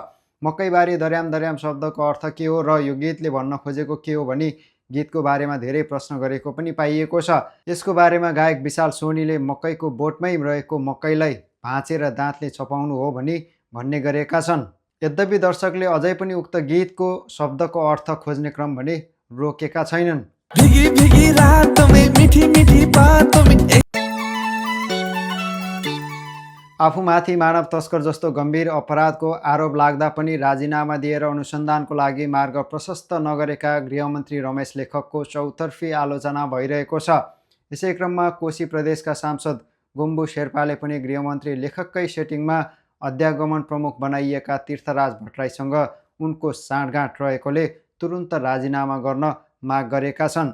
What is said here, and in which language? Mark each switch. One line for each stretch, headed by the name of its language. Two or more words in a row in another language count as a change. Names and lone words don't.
Nepali: मकैबारी दर्याम दर्याम शब्दको अर्थ के हो र यो गीतले भन्न खोजेको के हो भनी गीतको बारेमा धेरै प्रश्न गरेको पनि पाइएको छ। यसको बारेमा गायक विशाल सोनीले मकैको बोटमै रहेको मकैलाई भाँचेर दाँतले छपाउनु हो भनी भन्ने गरेका छन्। यद्यपि दर्शकले अझै पनि उक्त गीतको शब्दको अर्थ खोज्ने क्रम भने रोकेका छैनन्।
Hindi: भिगी भिगी रातों में मीठी मीठी बातों में
Nepali: आफूमाथि मानव तस्कर जस्तो गम्भीर अपराधको आरोप लाग्दा पनि राजीनामा दिएर अनुसन्धानको लागि मार्ग प्रशस्त नगरेका गृहमन्त्री रमेश लेखकको चौतर्फी आलोचना भइरहेको छ। यसै क्रममा कोशी प्रदेशका सांसद गुम्बु शेर्पाले पनि गृहमन्त्री लेखककै सेटिङमा अध्यागमन प्रमुख बनाइएका तीर्थराज भट्टराईसँग उनको साँठगाँठ रहेकोले तुरुन्त राजीनामा गर्न माग गरेका छन्।